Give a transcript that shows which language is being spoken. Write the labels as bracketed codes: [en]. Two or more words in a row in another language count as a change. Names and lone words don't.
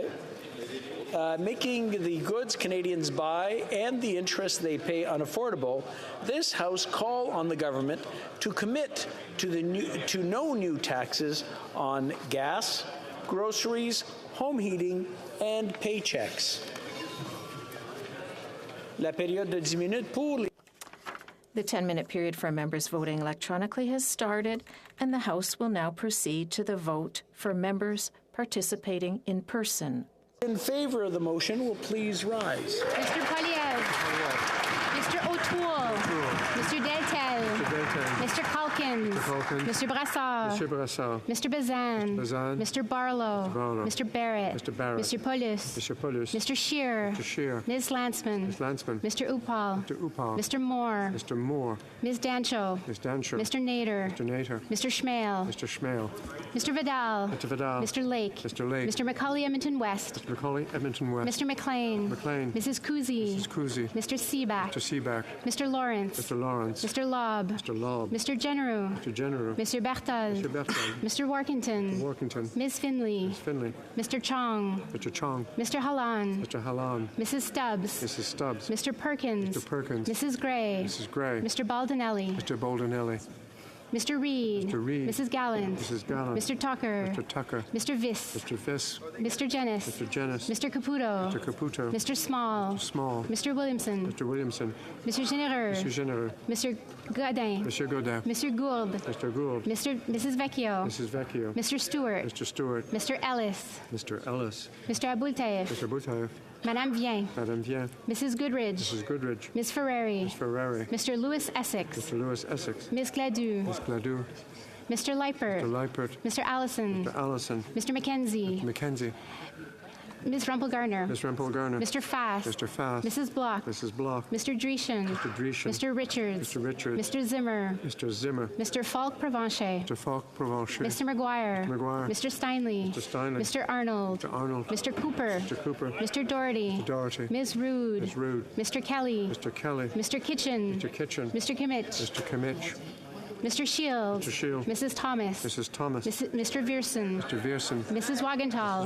[en] Making the goods Canadians buy and the interest they pay unaffordable, this House call on the government to commit to no new taxes on gas, groceries, home heating, and paychecks. [fr] La période de 10 minutes pour les... [en] The 10-minute period for members voting electronically has started, and the House will now proceed to the vote for members participating in person. In favor of the motion will please rise. Mr. Polyev. Mr. O'Toole. Mr. Deltel. Mr. Calkins. Mr. Brassard. Mr. Bazan. Mr. Barlow. Mr. Barrett. Mr. Polis. Mr. Scheer. Ms. Landsman. Mr. Upal. Mr. Moore. Ms. Dancho. Mr. Nader. Mr. Schmale. Mr. Vidal. Mr. Lake. Mr. Macaulay Edmonton West. Mr. McLean. Mrs. Kuzi. Mr. Seaback. Mr. Lawrence. Mr. Lobb. Mr. Genereux. Mr. Bertal. Mr. Workington. Ms. Finley. Mr. Chong. Mr. Halan. Mrs. Stubbs. Mr. Perkins. Mrs. Gray. Mr. Baldinelli. Mr. Reid. Mr. Reid. Mrs. Gallant. Mrs. Gallant. Mr. Tucker. Mr. Tucker. Mr. Viss. Mr. Viss. Mr. Jennis. Mr. Jennis. Mr. Caputo. Mr. Caputo. Mr. Small. Mr. Small. Mr. Williamson. Mr. Williamson. Mr. Généreux. Mr. Généreux. Mr. Godin. Monsieur Godin. Mr. Gould. Mr. Gould. Mrs. Vecchio. Mrs. Vecchio. Mr. Stewart. Mr. Stewart. Mr. Ellis. Mr. Ellis. Mr. Aboultaïf. Mr. Boutaïf. Madame Vien. Madame Vien. Mrs. Goodridge. Mrs. Goodridge. Ms. Ferrari. Ms. Ferrari. Mr. Lewis Essex. Mr. Lewis Essex. Ms. Gladue. Ms. Gladue. Mr. Leipert. Mr. Leipert. Mr. Allison. Mr. Allison. Mr. Mackenzie. Mr. Mackenzie. Ms. Rumpel-Garner. Ms. Rumpel-Garner. Mr. Fast. Mr. Fast. Mrs. Block. Mrs. Block. Mr. Dreeshen. Mr. Dreeshen. Mr. Richards. Mr. Richards. Mr. Zimmer. Mr. Zimmer. Mr. Falk-Provencher. Mr. Falk-Provencher. Mr. McGuire. Mr. McGuire. Mr. Steinley. Mr. Steinley. Mr. Arnold. Mr. Arnold. Mr. Cooper. Mr. Cooper. Mr. Doherty. Mr. Doherty. Ms. Rood. Ms. Rood. Mr. Kelly. Mr. Kelly. Mr. Kitchen. Mr. Kitchen. Mr. Kimmich. Mr. Kimmich. Mr. Shields. Mr. Shields. Mrs. Thomas. Mrs. Thomas. Mr. Vierson. Mr. Vierson. Mrs. Wagenthal.